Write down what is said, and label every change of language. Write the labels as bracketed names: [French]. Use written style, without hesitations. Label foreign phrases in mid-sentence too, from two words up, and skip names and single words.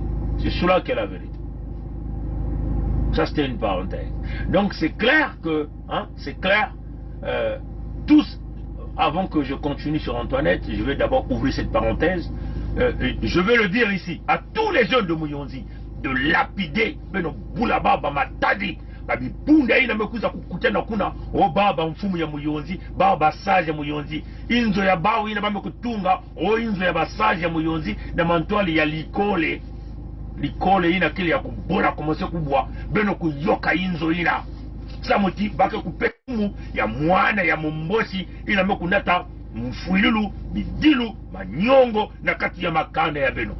[French] C'est cela qu'est la vérité. Ça, c'était une parenthèse. Donc, c'est clair que, hein, c'est clair, tous, avant que je continue sur Antoinette, je vais d'abord ouvrir cette parenthèse. Je vais le dire ici, à tous les jeunes de Muyonzi, de lapider, [Kituba (Democratic Republic of Congo)] beno boulaba, bamatadi, babi bunda ina mekuza kukutana kuna, o baba mfumu ya Muyonzi, baba sage ya Muyonzi, inzo ya bawu ina bame kutunga, o inzo ya basage ya Muyonzi, na mantuali ya likole ina kile ya kubola komose kubwa, beno kuyoka inzo ina. Samuti bake kupekumu ya mwana ya mumbosi ina mekunata mfuilulu, bidilu, manyongo na kati ya makanda ya beno.